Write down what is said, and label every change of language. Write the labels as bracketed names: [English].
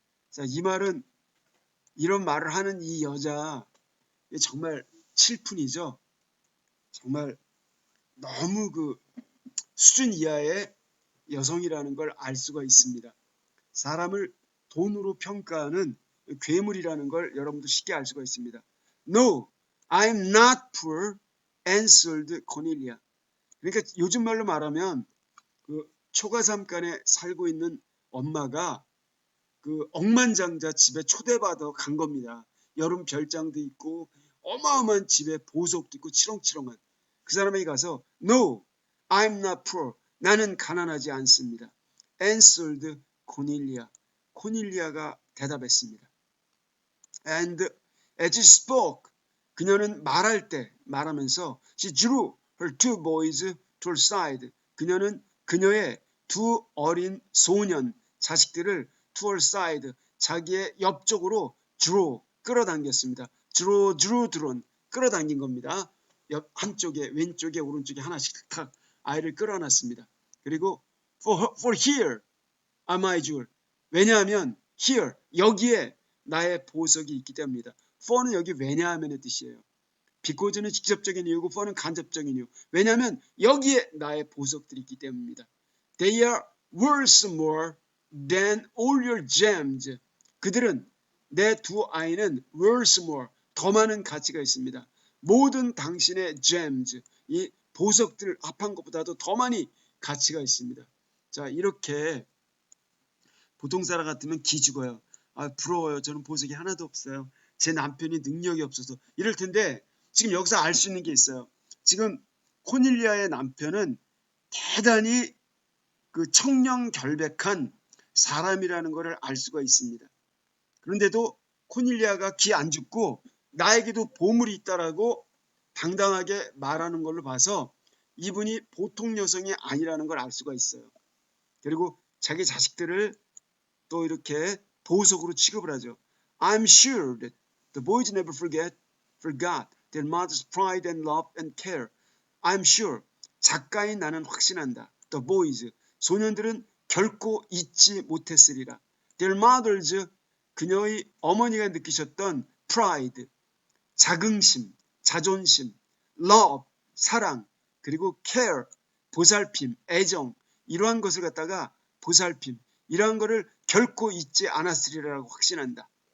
[Korean] 자, 이 말은, 이런 말을 하는 이 여자 정말 칠푼이죠. 정말 너무 그 수준 이하의 여성이라는 걸 알 수가 있습니다. 사람을 돈으로 평가하는 괴물이라는 걸 여러분도 쉽게 알 수가 있습니다. [English] No, I'm not poor, answered Cornelia. [Korean] 그러니까 요즘 말로 말하면 그 초가삼간에 살고 있는 엄마가 그 억만장자 집에 초대받아 간 겁니다. 여름 별장도 있고 어마어마한 집에 보석도 있고 치렁치렁한. 그 사람에게 가서 [English] No, I'm not poor. [Korean] 나는 가난하지 않습니다. [English] answered Cornelia. [Korean] 코닐리아가 대답했습니다. [English] And as she spoke, [Korean] 그녀는 말하면서 [English] she drew her two boys to her side. [Korean] 그녀는 그녀의 두 어린 소년 자식들을 [English] to her side, [Korean] 자기의 옆쪽으로 draw, 끌어당겼습니다. drawn, 끌어당긴 겁니다. 옆 한쪽에, 왼쪽에, 오른쪽에 하나씩 탁 아이를 끌어놨습니다. 그리고 [English] for here are my jewels. [Korean] 왜냐하면 here, 여기에 나의 보석이 있기 때문입니다. for는 여기 왜냐하면의 뜻이에요. because는 직접적인 이유고 for는 간접적인 이유. 왜냐하면 여기에 나의 보석들이 있기 때문입니다. [English] They are worth more than all your gems. [Korean] 그들은, 내 두 아이는 [English] worth more, [Korean] 더 많은 가치가 있습니다. 모든 당신의 gems, 이 보석들 합한 것보다도 더 많이 가치가 있습니다. 자, 이렇게 보통 사람 같으면 기죽어요. 아, 부러워요. 저는 보석이 하나도 없어요. 제 남편이 능력이 없어서. 이럴 텐데 지금 여기서 알 수 있는 게 있어요. 지금 코닐리아의 남편은 대단히 그 청렴결백한 사람이라는 것을 알 수가 있습니다. 그런데도 코닐리아가 기 안 죽고 나에게도 보물이 있다라고 당당하게 말하는 걸로 봐서 이분이 보통 여성이 아니라는 걸 알 수가 있어요. 그리고 자기 자식들을 또 이렇게 보석으로 취급을 하죠. [English] I'm sure that the boys never forgot their mother's pride and love and care. I'm sure. [Korean] 작가인 나는 확신한다. [English] The boys. [Korean] 소년들은 결코 잊지 못했으리라. [English] Their mothers. [Korean] 그녀의 어머니가 느끼셨던 pride. 자긍심, 자존심, love, 사랑, 그리고 care, 보살핌, 애정, 이러한 것을 갖다가 보살핌, 이러한 것을 결코 잊지 않았으리라고 확신한다.